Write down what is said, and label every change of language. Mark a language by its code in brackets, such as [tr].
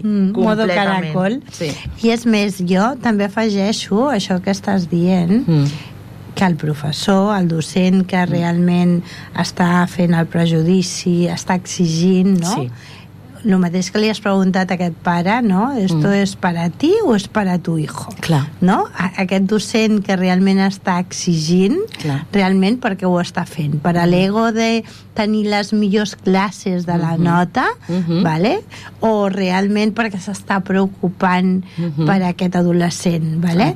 [es] modo caracol. Sí. [ca] I és més, jo també afegeixo això que estàs dient, que el professor, el docent que realment està fent el prejudici, està exigint, no? Sí. el mateix que li has preguntat a aquest pare, no? [es] ¿Esto es para ti o es para tu hijo? [ca] Clar. No? Aquest docent que realment està exigint, clar, realment perquè ho està fent. Per a l'ego de tenir les millors classes de la nota, ¿vale? O realment perquè s'està preocupant per aquest adolescent, ¿vale?